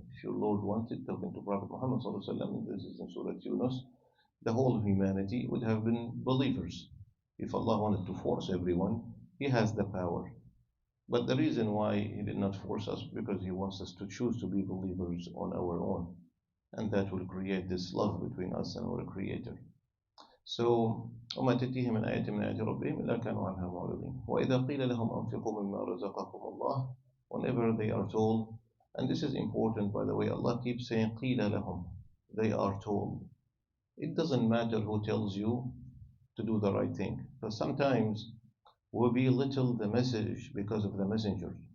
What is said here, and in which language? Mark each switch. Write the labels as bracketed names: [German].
[English] If your Lord wanted, talking to Prophet Muhammad sallallahu alaihi wasallam, this is in Surah Yunus, the whole humanity would have been believers. If Allah wanted to force everyone, He has the power. But the reason why He did not force us, because He wants us to choose to be believers on our own. And that will create this love between us and our Creator. [Arabic] So, وما تأتيهم من آية من آيات ربهم إلا كانوا عنها معرضين. وإذا قيل لهم أنفقوا مما رزقكم الله, [English] whenever they are told, and this is important by the way, Allah keeps saying [Arabic] قيل لهم, [English] they are told. It doesn't matter who tells you to do the right thing, because sometimes we belittle the message because of the messenger.